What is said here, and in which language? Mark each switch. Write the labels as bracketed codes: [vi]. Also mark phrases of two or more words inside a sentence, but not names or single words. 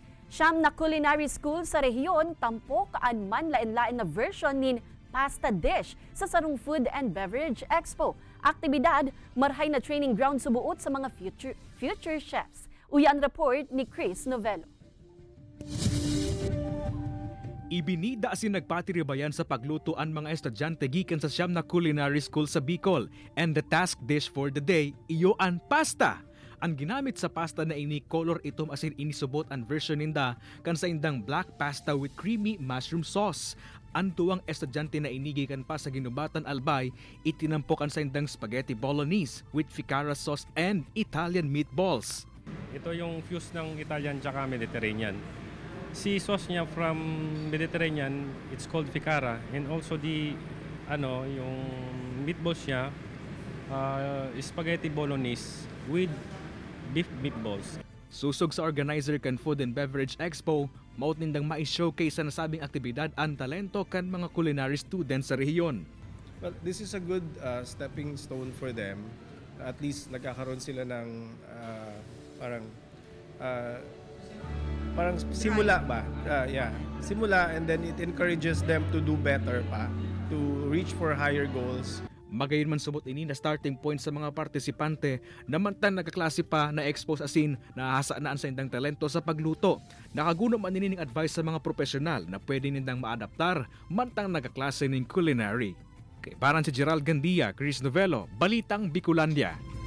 [bik] Siyam na [en] culinary school [bik] sa rehiyon tampok kaan man lain-lain na version nin [en] pasta dish [bik] sa sarong Food and Beverage Expo. Aktibidad, marhay na [en] training ground [bik] subuot sa mga [en] future chefs. [bik] Uyan report ni Chris Novelo. Ibinida si nagpatiribayan sa paglutoan mga estudyante gikan sa siyam na [en] culinary school [bik] sa Bicol, [en] and the task dish for the day [bik] iyo ang pasta. Ang ginamit sa pasta na ini color itom asin inisubot ang version ninda kan sa indang [en] black pasta with creamy mushroom sauce. [bik] Ang tuwang estudyante na inigikan pa sa ginubatan albay, itinampokan sa indang [en] spaghetti bolognese with ficara sauce and Italian meatballs. [tl] Ito yung fuse ng Italian tsaka Mediterranean. Si sauce niya [en] from Mediterranean, it's called ficara, and also [tl] yung meatballs niya, [en] spaghetti bolognese with beef meatballs. [bik] Susog sa organizer kan Food and Beverage Expo, maut nindang mai-showcase sa nasabing aktibidad ang talento kan mga [en] culinary students [bik] sa rehiyon. [en] Well, this is a good stepping stone for them. [tl] At least nagkakaroon sila ng parang simula ba? Simula, [en] and then it encourages them to do [tl] better pa, [en] to reach for higher goals. [bik] Magayon man sumot ini na [en] starting point [bik] sa mga partisipante na mantan nagkaklase pa na expose asin na hasaan sa indang talento sa pagluto. Nakaguno man nini ning advice sa mga profesional na pwede nindang maadaptar mantang nagkaklase ning culinary. Kay paran si Gerald Gandia, Chris Novelo, Balitang Bicolandia.